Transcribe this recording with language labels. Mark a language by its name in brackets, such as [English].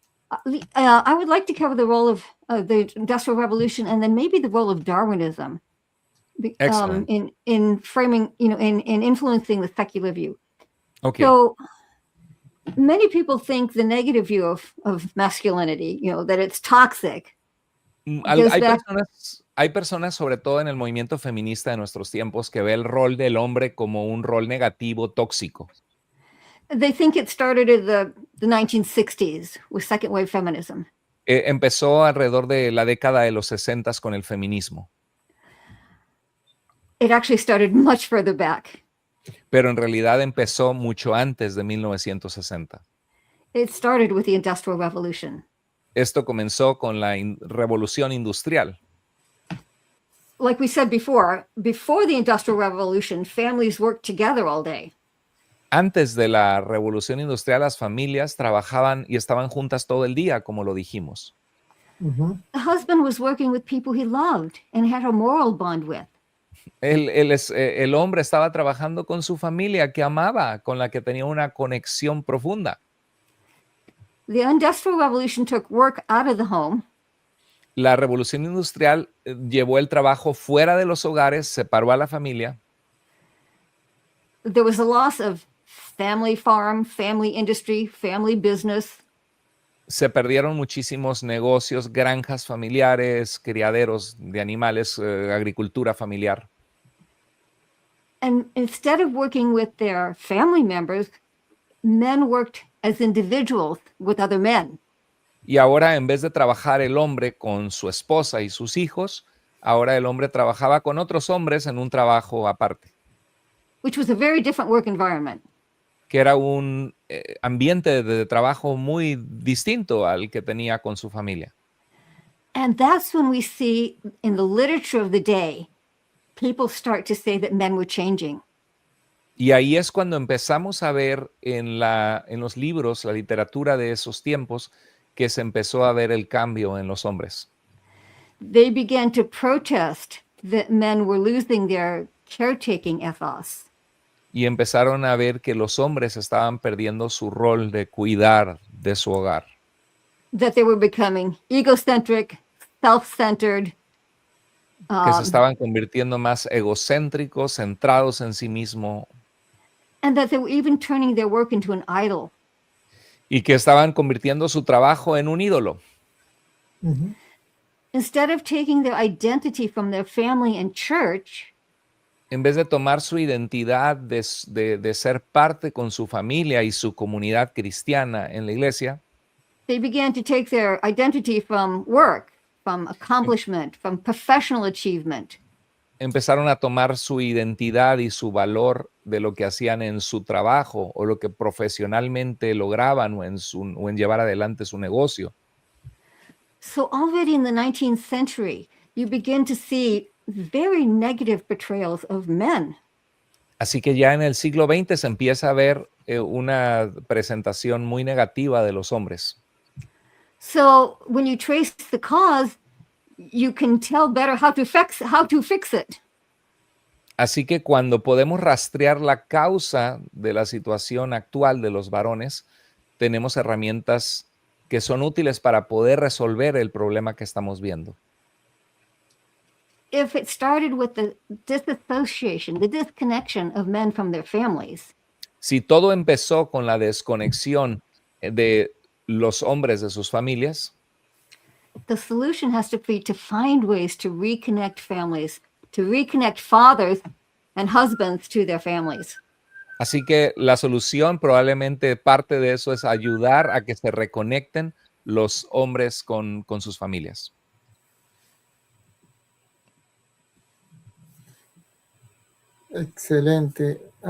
[English] I would like to cover the role of the Industrial Revolution, and then maybe the role of Darwinism. Excellent. In framing, in influencing the secular view. Okay. So many people think the negative view of masculinity, that it's toxic. [Spanish] Hay personas, sobre todo en el movimiento feminista de nuestros tiempos, que ve el rol del hombre como un rol negativo, tóxico. [English] They think it started in the 1960s with second wave feminism. [Spanish] Empezó alrededor de la década de los 60 con el feminismo. [English] It actually started much further back. [Spanish] Pero en realidad empezó mucho antes de 1960. [English] It started with the Industrial Revolution. [Spanish] Esto comenzó con la revolución industrial. [English] Like we said before the Industrial Revolution, families worked together all day. [Spanish] Antes de la revolución industrial, las familias trabajaban y estaban juntas todo el día, como lo dijimos. [English] The husband was working with people he loved and had a moral bond with. [Spanish] El hombre estaba trabajando con su familia que amaba, con la que tenía una conexión profunda. [English] The Industrial Revolution took work out of the home. [Spanish] La revolución industrial llevó el trabajo fuera de los hogares, separó a la familia. [English] There was a loss of family farm, family industry, family business. [Spanish] Se perdieron muchísimos negocios, granjas familiares, criaderos de animales, agricultura familiar. [English] And instead of working with their family members, men worked as individuals with other men. [Spanish] Y ahora, en vez de trabajar el hombre con su esposa y sus hijos, ahora el hombre trabajaba con otros hombres en un trabajo aparte. [English] Which was a very different work environment. [Spanish] Que era un ambiente de trabajo muy distinto al que tenía con su familia. [English] And that's when we see in the literature of the day, people start to say that men were changing. [Spanish] Y ahí es cuando empezamos a ver en los libros, la literatura de esos tiempos, que se empezó a ver el cambio en los hombres. [English] They began to protest that men were losing their caretaking ethos. [Spanish] Y empezaron a ver que los hombres estaban perdiendo su rol de cuidar de su hogar. [English] That they were becoming egocentric, self-centered. [Spanish] Que se estaban convirtiendo más egocéntricos, centrados en sí mismo. [English] And that they were even turning their work into an idol. [Spanish] Y que estaban convirtiendo su trabajo en un ídolo. [English] Instead of taking their identity from their family and church, [Spanish] en vez de tomar su identidad de ser parte con su familia y su comunidad cristiana en la iglesia, [English] they began to take their identity from work, from accomplishment, from professional achievement. [Spanish] Empezaron a tomar su identidad y su valor de lo que hacían en su trabajo o lo que profesionalmente lograban o en llevar adelante su negocio. [English] So already in the 19th century, you begin to see very negative portrayals of men. [Spanish] Así que ya en el siglo XX se empieza a ver una presentación muy negativa de los hombres. [English] So when you trace the cause, you can tell better how to fix it. [Spanish] Así que cuando podemos rastrear la causa de la situación actual de los varones, tenemos herramientas que son útiles para poder resolver el problema que estamos viendo. [English] If it started with the disassociation, the disconnection of men from their families, [Spanish] Si todo empezó con la desconexión de los hombres de sus familias, [English] the solution has to be to find ways to reconnect families, to reconnect fathers and husbands to their families. [Spanish] así que la solución probablemente parte de eso es ayudar a que se reconecten los hombres con sus familias. Excelente.